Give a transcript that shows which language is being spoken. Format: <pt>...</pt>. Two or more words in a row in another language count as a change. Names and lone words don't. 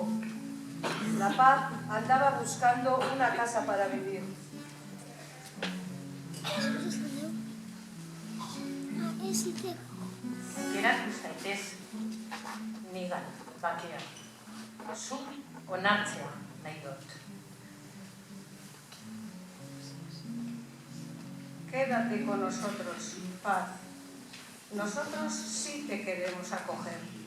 <es>La paz andaba buscando una casa para vivir.</es> <eu>Geratu zaitez, nigan, bakea. Zu onartzea nahi dut.</eu> <es>Quédate con nosotros, paz. Nosotros sí te queremos acoger.</es>